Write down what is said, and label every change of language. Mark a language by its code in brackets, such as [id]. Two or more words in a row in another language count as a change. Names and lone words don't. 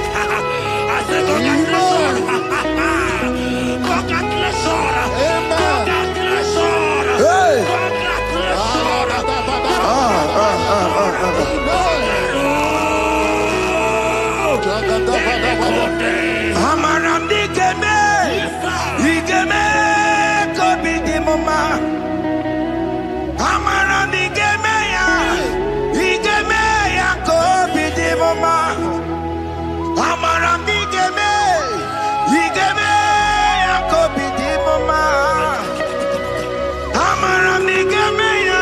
[en] I said, congratulations. Congratulations. Congratulations. Congratulations. [ig] Amaramdi Geme. Igeme Kobi di Mama. Amaramdi Geme ya. Igeme ya Kobi di Mama. Amaramdi Geme. Igeme ya Kobi di Mama. Amaramdi Geme ya.